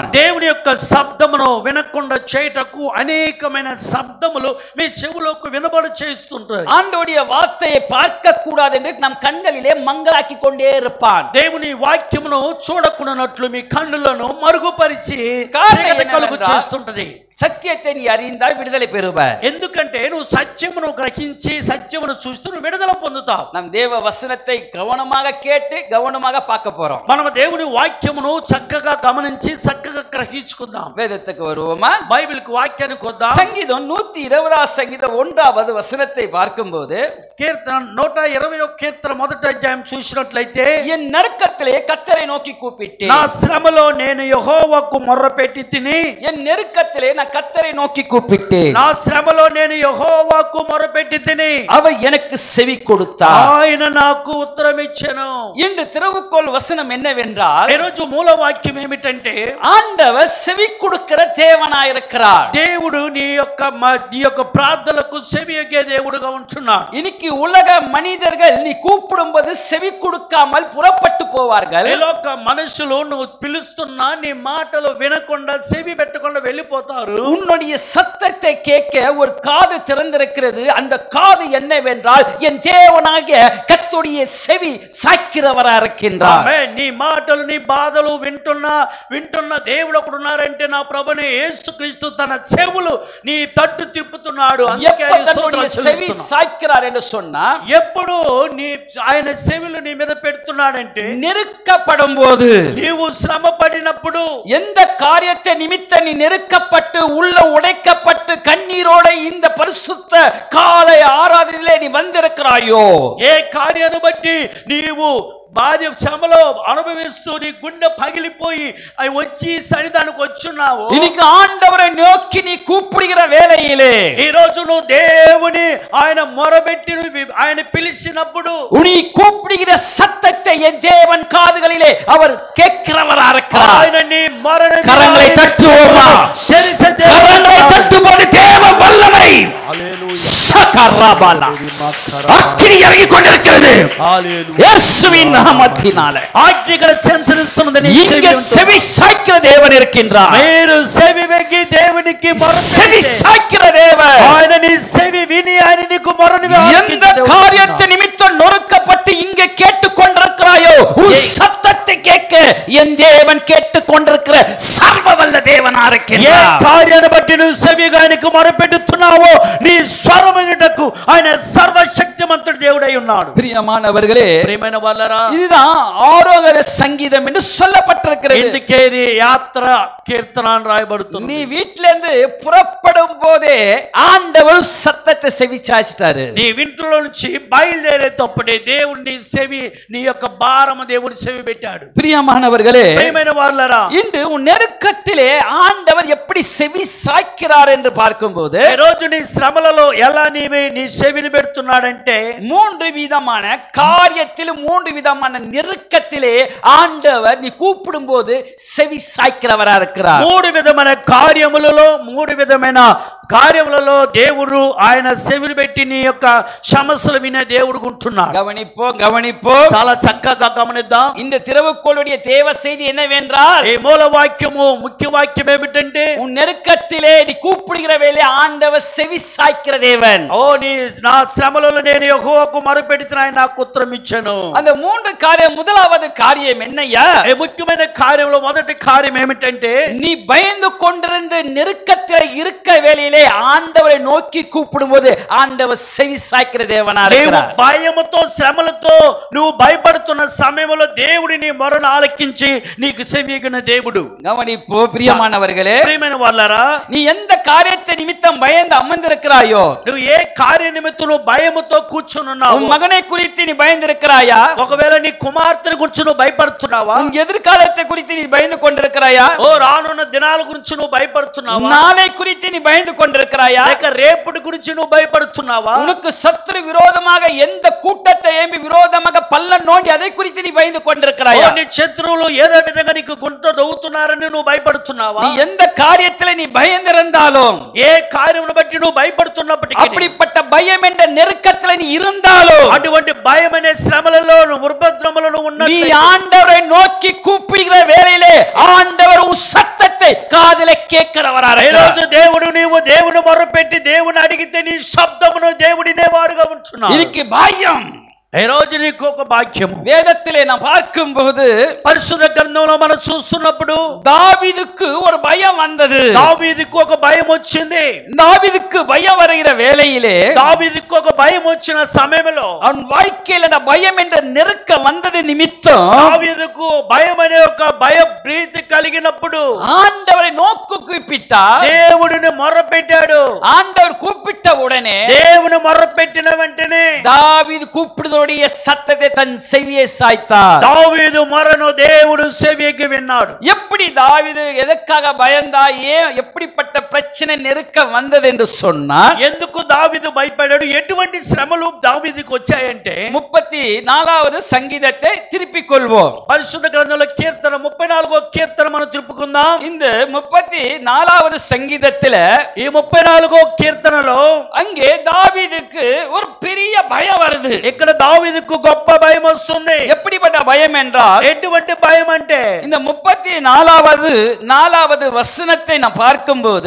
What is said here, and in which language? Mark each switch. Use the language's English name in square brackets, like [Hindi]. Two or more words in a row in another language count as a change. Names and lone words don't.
[Telugu] దేవుని యొక్క శబ్దమును వినకుండా చేయటకు అనేకమైన శబ్దములు మీ చెవులకు వినబడి చేస్తుంటాయి. [Tamil] ஆண்டவருடைய வார்த்தையை பார்க்க கூடாது என்று நம் கண்களிலே மங்கலாக்கி கொண்டே இருப்பான். [Telugu] దేవుని వాక్యమును చూడకుండానట్లు మీ కన్నులను మరుగుపరిచి కలుగు చేస్తుంటది. [Tamil] సత్యத்தை நீ அறிந்தால் విడుదల பெறுவாய். [Telugu] ఎందుకంటే నువ్వు సత్యమును గ్రహించి సత్యమును చూస్తూ నువ్వు విడుదల పొందుతావు. [Tamil] நம் தேவ வசனத்தை கவனமாக கேட்டு கவனமாக பார்க்க போறோம். [Telugu] మనం దేవుని వాక్యమును చక్కగా గమనించి చక్కగా గ్రహించుకుందాం. [Tamil] வேதத்துக்கு வருவோமா? [Telugu] బైబిల్కి వాక్యానికి వద్దాం. [Tamil] சங்கீதம் 120ஆம் சங்கீதம் 1வது வசனத்தை பார்க்கும்போது [Telugu] కీర్తన 120వ కీర్తన మొదటి అధ్యాయం చూసినట్లయితే [Tamil] என் நெருக்கத்திலே கர்த்தரை நோக்கி கூப்பிட்டேன். [Telugu] నా శ్రమలో నేను యెహోవాకు మొర్రపెట్టి తిని. [Tamil] என் நெருக்கத்திலே நான் கர்த்தரை நோக்கி கூப்பிட்டேன். [Telugu] నా శ్రమలో నేను యెహోవాకు మొర్రపెట్టి తిని. [Tamil] அவர் எனக்கு செவி கொடுத்தார். [Telugu] ఆయన నాకు ఉత్తరం ఇచ్చెను. [Tamil] இன்று திறவுகோல் வசனம் என்னவென்றால் [Telugu] ఈ రోజు మూల వాక్యం ఏమిటంటే [Tamil] ஆண்டவர் செவி கொடுக்கிற தேவனாய் இருக்கிறார். [Telugu] దేవుడు నీ యొక్క ప్రార్థనలకు చెవియొగ్గే దేవుడుగా ఉంటున్నాడు. [Tamil] இன்னைக்கு உலக மனிதர்கள் நீ கூப்பிடும்போது செவி கொடுக்காமல் புறப்பட்டு போவார்கள். [Telugu] ఈ లోక మనుషులు నువ్వు పిలుస్తున్నా నీ మాటలు వినకుండా చెవి పెట్టకుండా వెళ్ళిపోతారు. [Tamil] உன்னுடைய சத்தத்தை கேட்க ஒரு காது திறந்திருக்கிறது. அந்த காது என்னவென்றால் என் தேவனாகிய கர்த்தருடைய செவி சாய்க்கிறவரா இருக்கின்றார். [Telugu] ఆమేన్. నీ మాటలు నీ బాధలు వింటున్న దేవుడు ఒకడు ఉన్నారంటే నా ప్రభువైన యేసుక్రీస్తు తన చెవులు నీ తట్టు తిప్పుతున్నాడు. అందుకే [Tamil] செவி சாய்க்கிறார் என்று சொன்னா [Telugu] ఎప్పుడు ఆయన చెవులు నీ మీద పెడుతున్నాడంటే [Tamil] நெருக்கப்படும் போது [Telugu] నీవు శ్రమ పడినప్పుడు [Tamil] எந்த காரியத்தை நிமித்த நீ நெருக்கப்பட்டு உள்ள உடைக்கப்பட்டு கண்ணீரோட இந்த பரிசுத்த காலை ஆராதனையிலே நீ வந்திருக்கிறாயோ, [Telugu] ఏ కార్యాన్ని బట్టి నీవు బాధ శ్రమలో అనుభవిస్తూ నీ గుండె పగిలిపోయి అవి వచ్చి సన్నిధానికి వచ్చున్నావు. [Tamil] இன்னைக்கு ஆண்டவரை நோக்கி நீ கூப்பிடுகிற வேளையிலே [Telugu] ఈ రోజు నువ్వు దేవుని ఆయన మొరబెట్టి ఆయన పిలిచినప్పుడు [Tamil] நீ கூப்பிடுகிற சத்தத்தை என் தேவன் காதுகளிலே அவர் கேட்கிறவரா இருக்கிறார். [Telugu] ఆయన నీ మరణ [Tamil] கரங்களை தட்டுவோமா? கரங்களை தட்டும்போது தேவ வல்லமை சகரபாலா அக்கினி இறங்கிக் கொண்டிருக்கிறது. இயேசுவின் நாமத்தினாலே [Telugu] ఆజ్ఞలు సంచరిస్తున్నదని [Tamil] இங்கே செவி சாய்க்கிற தேவன் இருக்கின்றார். [Telugu] మీరు చెవి వెగ్గి దేవునికి [Tamil] செவி சாய்க்கிற தேவன் [Telugu] ఆయన నీ చెవి విని ఆయన నీకు మొరని [Tamil] எந்த காரியத்தை நிமித்தம் நொறுக்கப்பட்டு இங்கே கேட்டுக் கொண்டிருக்கிறாயோ உன் சத்தத்தை கேட்க என் தேவன் கேட்டுக் கொண்டிருக்கிற சர்வ வல்ல தேவனா இருக்கிறார். [Telugu] ఏ కార్యాన్ని బట్టి నువ్వు చెవిగా ఆయనకు మొరపెట్టుతున్నావో నీ స్వరమునకు ఆయన సర్వశక్తిమంతుడు దేవుడై ఉన్నాడు. అన్నాడు. [Tamil] பிரியமானவர்களே, [Telugu] ప్రియమైన వాళ్ళరా, [Tamil] இதுதான் ஆரோகர சங்கீதம் என்று சொல்லப்பட்டிருக்கிறது. [Telugu] ఇందుకే ఇది యాత్ర కీర్తన అని రాయబడుతుంది. [Tamil] நீ வீட்ல இருந்து புறப்படும் போதே ஆண்டவர் சத்தத்தை செவிச்சாச்சிட்டாரு. [Telugu] నీ ఇంట్లో నుంచి బయలుదేరేటప్పుడే దేవుడు నీ చెవి, నీ యొక్క భారము దేవుడు చెవి పెట్టాడు. [Tamil] பிரியமானவர்களே, [Telugu] ప్రియమైన వాళ్ళరా, [Tamil] இன்று உன் நெருக்கத்திலே ஆண்டவர் எப்படி செவி சாய்க்கிறார் என்று பார்க்கும்போது [Telugu] ఈ రోజు నీ శ్రమలలో ఎలా నీ చెవిని పెడుతున్నాడంటే, [Tamil] மூன்று விதமான காரியத்தில், மூன்று விதமான நெருக்கத்திலே ஆண்டவர் நீ கூப்பிடும் போது செவி சாய்க்கிறவரா இருக்கிறார். [Telugu] మూడు విధమైన కార్యములలో, మూడు విధమైన కార్యములలో దేవుడు ఆయన చెవిని పెట్టి నీ యొక్క సమస్యలు వినే దేవుడు ఉంటున్నాడు. [Tamil] கவனிப்போம். [Telugu] చాలా చక్కగా గమనిద్దాం. [Tamil] இந்த திறவுகோளுடைய தேவ செய்தி என்னவென்றால், [Telugu] ఈ మూల వాక్యము, ముఖ్య వాక్యం ఏమిటంటే, [Tamil] உன் நெருக்கத்திலே நீ கூப்பிடுகிற வேளை ஆண்டவர் செவி சாய்க்கிற தேவன். [Telugu] నా శ్రమలలో నేను యెహోవాకు మొరపెడితే ఆయన నాకు ఉత్తరం ఇచ్చాను. [Tamil] அந்த மூன்று காரியம், முதலாவது காரியம் என்னையா? [Telugu] ఈ ముఖ్యమైన కార్యంలో మొదటి కార్యం ఏమిటంటే, [Tamil] நீ பயந்து கொண்டிருந்த நெருக்கத்திலே இருக்க வேளையிலே ஆண்டவரை நோக்கி கூப்பிடும் போது ஆண்டவர் செவி சாய்க்கிற தேவனா இருக்கிறார். [Telugu] భయముతో, శ్రమలతో నువ్వు భయపడుతున్న సమయంలో దేవుడి నీ మొరను ఆలకించి నీకు చెవియగిన దేవుడు. [Tamil] கவனிப்போ பிரியமானவர்களே, [Telugu] ప్రియమైన వాళ్ళరా, [Tamil] நீ எந்த காரியத்தை நிமித்தம் பயந்து அமர்ந்திருக்கிறாயோ, [Telugu] నువ్వు ఏ కార్య నిమిత్తం నువ్వు భయముతో కూర్చున్నావు, [Tamil] உன் மகனை குறித்து நீ பயந்திருக்கிறாயா? [Telugu] ఒకవేళ నీ కుమార్తెను గురించి నువ్వు భయపడుతున్నావా? [Tamil] உன் எதிர்காலத்தை குறித்து நீ பயந்து கொண்டிருக்கிறாயா? [Telugu] రానున్న దినాల గురించి నువ్వు భయపడుతున్నావా? [Tamil] நாளை குறித்து நீ பயந்து கொண்டிருக்கிறாயா? [Telugu] లేక రేపటి గురించి నువ్వు భయపడుతున్నావా? [Tamil] உனக்கு சத்துரு விரோதமாக எந்த கூட்டத்தை எழும்பி விரோதமாக பள்ளம் நோண்டி அதை குறித்து நீ பயந்து கொண்டிருக்கிறாயா? [Telugu] నీ శత్రువులు ఏదో విధంగా నీకు గుంట దవ్వుతున్నారని నువ్వు భయపడుతున్నావా? [Tamil] நீ ఎந்த కార్యத்திலே நீ பயந்திருந்தாலும், [Telugu] ఏ కార్యమును బట్టి నువ్వు భయపడుతున్నప్పటికీ, [Tamil] அப்படிப்பட்ட பயம் என்ற நெருக்கத்திலே நீ இருந்தாலும், [Telugu] అటువంటి భయం అనే శ్రమలలో, ఉపద్రవములలో [Tamil] நீ [Telugu] ఉన్నట్లయితే, [Tamil] ஆண்டவரை நோக்கி கூப்பிடுகிற வேளையிலே ஆண்டவர் உன் சத்தத்தை காதிலே கேட்கிறவரா [Telugu] ఈ [Tamil] இருக்கிறார். [Telugu] రోజు నీవు దేవుని మొరపెట్టి దేవుని అడిగితే నీ శబ్దమును దేవుడినే వాడుగా ఉంచున్నావు. [Tamil] இதுக்கு பாக்கியம். [Telugu] ఈ రోజు నీకు ఒక భాగ్యము. [Tamil] வேதத்திலே நாம் பார்க்கும்போது [Telugu] పరిశుద్ధ గ్రంథంలో మనం చూస్తున్నప్పుడు [Tamil] தாவீதுக்கு ஒரு பயம் வந்தது. [Telugu] దావీదుకు ఒక భయం వచ్చింది. [Tamil] தாவீதுக்கு பயம் வருகிற வேளையிலே, [Telugu] దావీదుకు ఒక భయం వచ్చిన సమయంలో, [Tamil] அவன் வாழ்க்கையில் அந்த பயம் என்ற நெருக்கம் வந்தது நிமித்தம் [Telugu] దావీదుకు భయం అనే ఒక భయ ప్రీతి కలిగినప్పుడు [Tamil] ஆண்டவரை நோக்கு கூப்பிட்டார். [Telugu] దేవుడిని మొర్రపెట్టాడు. [Tamil] ஆண்டவர் கூப்பிட்ட உடனே [Telugu] దేవుని మొర్రపెట్టిన వెంటనే [Tamil] தாவீது கூப்பிடுதோடைய சத்தத்தை தன் செவியை சாய்த்தார். [Telugu] దావీదు మొరను దేవుడు చెవియగి విన్నాడు. [Tamil] எப்படி தாவீது எதற்காக பயந்தா, ஏன் எப்படிப்பட்ட பிரச்சனை நெருக்கம் வந்தது என்று சொன்னார். [Telugu] ఎందుకు దావీదు భయపడ్డాడు, ఎటువంటి శ్రమలు దావీదుకు వచ్చాయంటే, [Tamil] 34வது சங்கீதத்தை திருப்பிக் கொள்வோம். [Telugu] పరిశుద్ధ గ్రంథంలో కీర్తన 34వ కీర్తన మనం తిప్పుకుందాం. [Tamil] இந்த 34வது சங்கீதத்துல [Telugu] ఈ 34వ కీర్తనలో [Tamil] அங்கே தாவீதுக்கு ஒரு பெரிய பயம் வருது. [Telugu] ఇక్కడ దావీదుకు గొప్ప భయం వస్తుంది. [Tamil] எப்படிப்பட்ட பயம் என்றால், [Telugu] ఎటువంటి భయం అంటే, [Tamil] இந்த 34வது வசனத்தை நான் பார்க்கும்போது,